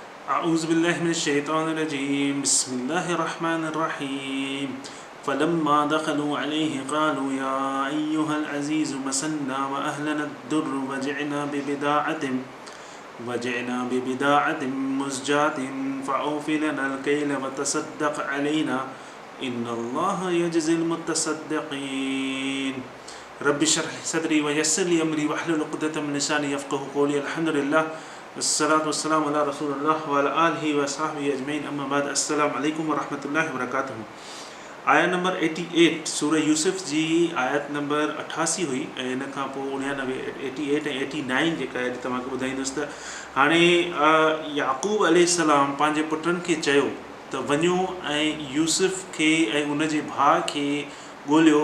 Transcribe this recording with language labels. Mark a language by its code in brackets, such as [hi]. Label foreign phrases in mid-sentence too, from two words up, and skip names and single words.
[ar] أعوذ بالله من الشيطان الرجيم بسم الله الرحمن الرحيم فلما دخلوا عليه قالوا يا أيها العزيز مسنا وأهلنا الضر وجئنا ببضاعة مزجاة فأوف لنا الكيل وتصدق علينا إن الله يجزي المتصدقين رب اشرح لي صدري ويسر لي أمري واحلل عقدة من لساني يفقهوا قولي الحمد لله والصلاة والسلام على رسول الله وعلى آله وصحبه أجمعين أما بعد السلام عليكم ورحمة الله وبركاته [sd] आयत नंबर 88 सूरह यूसुफ जी आयत नंबर 88 हुई ऐं इन खां पोइ 88 ऐं 89 जेका आहे तव्हांखे ॿुधाईंदुसि त हाणे याक़ूब अलैहिस्सलाम पंहिंजे पुटनि खे चयो त वञो ऐं यूसुफ खे ऐं उन जे भाउ खे ॻोल्हियो